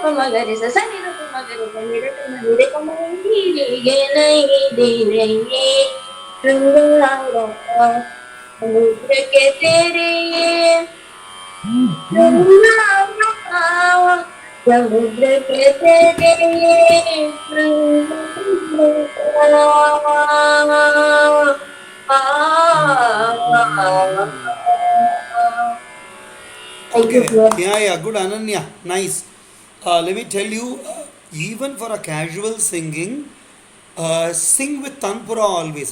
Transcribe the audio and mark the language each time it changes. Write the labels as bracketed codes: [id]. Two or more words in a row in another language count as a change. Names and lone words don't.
[kn] ಮಗರಿಸ ಸನಿದಪ ಮಗರಿಸ ನಿರಗಮ ನಿರಗಮ ನೀರಿಗೆ ನೈದಿನೆಯೇ ಶೃಂಗಾರ ಸಮುದ್ರಕ್ಕೆ ತೆರೆಯೇ ಶೃಂಗಾರ ಸಮುದ್ರಕ್ಕೆ ತೆರೆಯೇ ಶೃಂಗಾರ [en] Okay. Yeah. Good, Ananya. Nice. Let me tell you, even for a casual singing, sing with Tanpura always.